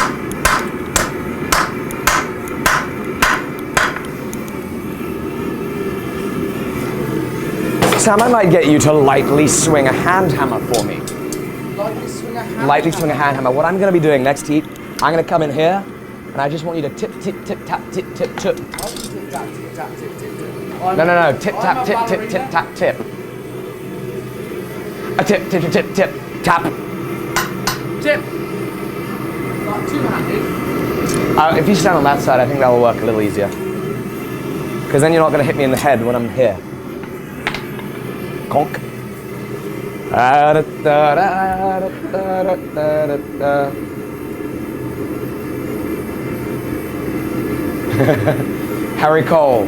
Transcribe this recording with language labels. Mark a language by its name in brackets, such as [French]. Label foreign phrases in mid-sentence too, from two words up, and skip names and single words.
[English] Sam, I might get you to lightly swing a hand hammer for me. Lightly swing a hand Lightly swing a hand hammer. What I'm going to be doing next heat, I'm going to come in here, and I just want you to tip, tip, tip, tap, tip, tip, tip. Tip, tap, tip, tap, tip, tip. No, tip, tap, tip, tip, tip, tap, tip. A tip, tip, tip, tip, tip, tap. Tip. Like two-handed. If you stand on that side, I think that'll work a little easier. Because then you're not going to hit me in the head when I'm here. Conk. Harry Cole.